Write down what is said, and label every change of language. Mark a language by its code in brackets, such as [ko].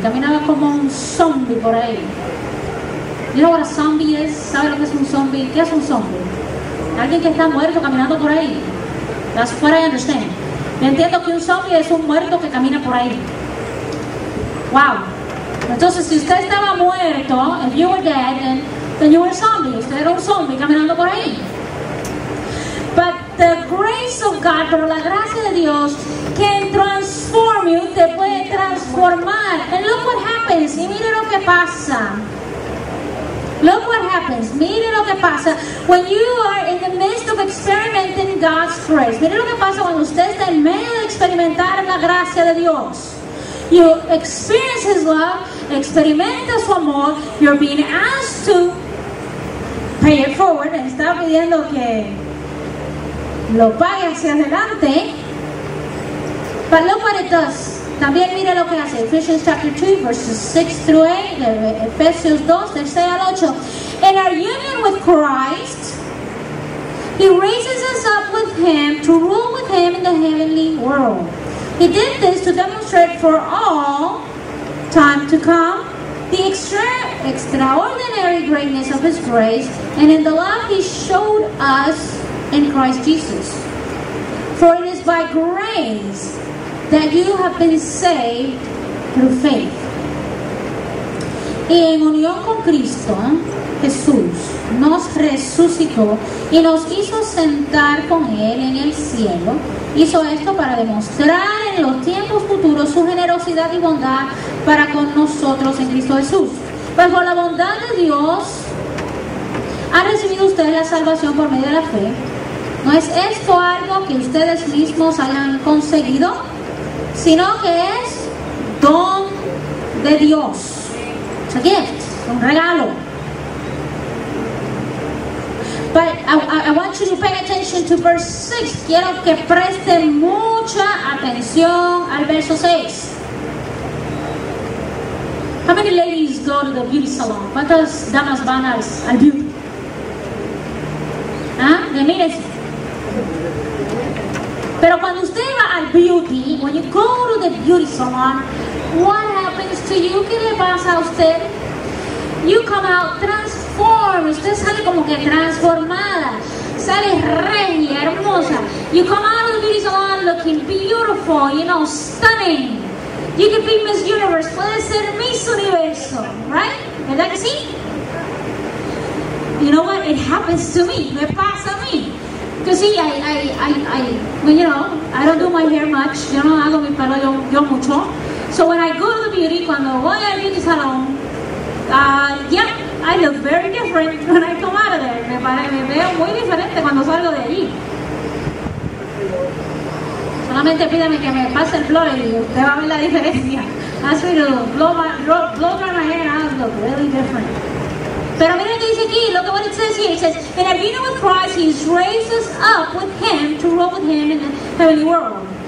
[es] Caminaba como un zombie por ahí. [en] You know what a zombie is? [es] ¿Sabe lo que es un zombie? ¿Qué es un zombie? Alguien que está muerto caminando por ahí. [en] That's what I understand. [es] Yo entiendo que un zombie es un muerto que camina por ahí. Wow. Entonces, si usted estaba muerto, [en] if you were dead, [es] then you were a zombie. Usted era un zombie caminando por ahí. [en] But the grace of God, [es] pero la gracia de Dios, [en] can transform you, [es] te puede transformar. [en] And look what happens. [es] Y mire lo que pasa. [en] Look what happens. [es] Mire lo que pasa [en] when you are in the midst of experimenting God's grace. [es] Mire lo que pasa cuando usted está en medio de experimentar la gracia de Dios. [en] You experience His love, [es] experimenta su amor. [en] You're being asked to pay it forward. [es] Está pidiendo que lo pague hacia adelante. [en] But look what it does. [es] También mire lo que hace. [en] Ephesians chapter 2, verses 6 through 8. [es] Efesios 2, del 6 al 8. [en] In our union with Christ, He raises us up with Him to rule with Him in the heavenly world. He did this to demonstrate for all time to come the extraordinary greatness of His grace and in the love He showed us in Christ Jesus. For it is by grace that you have been saved through faith. [es] Y en unión con Cristo, Jesús nos resucitó y nos hizo sentar con Él en el cielo. Hizo esto para demostrar en los tiempos futuros su generosidad y bondad para con nosotros en Cristo Jesús. Pues por la bondad de Dios han recibido ustedes la salvación por medio de la fe. ¿No es esto algo que ustedes mismos hayan conseguido? Sino que es don de Dios. [en] It's a gift, [es] un regalo. [en] But I want you to pay attention to verse 6. [es] Quiero que presten mucha atención al verso 6. [en] How many ladies go to the beauty salon? [es] ¿Cuántas damas van al beauty? ¿Ah? Mírense. Pero cuando usted va al beauty, when you go to the beauty salon, what happens to you? ¿Qué le pasa a usted? [en] You come out transformed. [es] Usted sale como que transformada. Sale regia, hermosa. [en] You come out of the beauty salon looking beautiful, you know, stunning. You could be Miss Universe. [es] Puede ser Miss Universo, [en] right? [es] ¿Verdad que sí? [en] You know what? It happens to me. [es] Me pasa a mí. [en] Because see, well, you know, I don't do my hair much. [es] Yo no hago mi pelo yo mucho. [en] So when I go to the beauty, [es] cuando voy al beauty salon, [en] yeah, I look very different when I come out of there. [es] Me veo muy diferente cuando salgo de allí. Solamente pídame que me pase el blower y usted va a ver la diferencia. [en] Ask me to blow dry my hair and I'll look really different. [es] Pero miren que dice aquí, [en] look at what it says here. It says, and have union with Christ, He's raised us up with Him to rule with Him in the heavenly world.